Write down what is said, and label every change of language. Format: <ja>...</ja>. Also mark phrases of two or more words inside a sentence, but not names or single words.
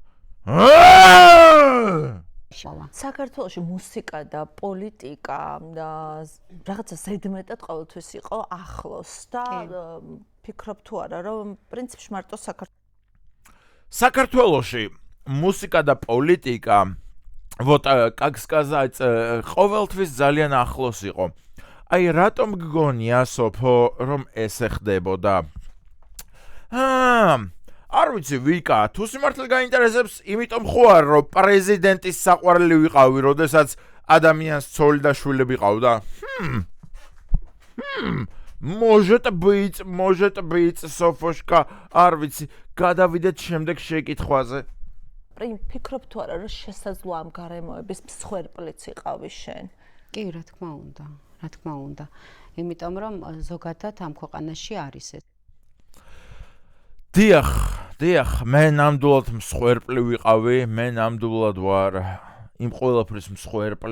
<ka>საქართველოში მუსიკა და პოლიტიკა და რაღაცა ზედმეტად ყოველთვის იყო ახლოს და ფიქრობ თუ არა რომ პრინციპში მარტო საქართველოში მუსიკა და პოლიტიკა</ka> <ru>вот как сказать</ru> <ka>ყოველთვის ძალიან ახლოს იყო. აი რატომ გგონია სოფო რომ ესე ხდებოდა? არ ვიცი ვიკა, თუ სიმართლე გაინტერესებს, იმიტომ ხო არ რომ პრეზიდენტის საყვარელი ვიყავი, როდესაც ადამიანს ცოლი და შვილები ყავდა?</ka> <ru>может быть,</ru> <ka>სოფოშკა, არ ვიცი, გადავიდეთ შემდეგ შეკითხვაზე. ფიქრობ თუ არა რომ შესაძლოა ამ გარემოების მსხვერპლიც იყავი შენ? კი, რა თქმა უნდა. იმიტომ რომ ზოგადად ამ ქვეყანაში არის ეს. დიახ, მე ნამდვილად მსხვერპლი ვიყავი, მე ნამდვილად ვარ იმ ყველაფრის მსხვერპლი.</ka>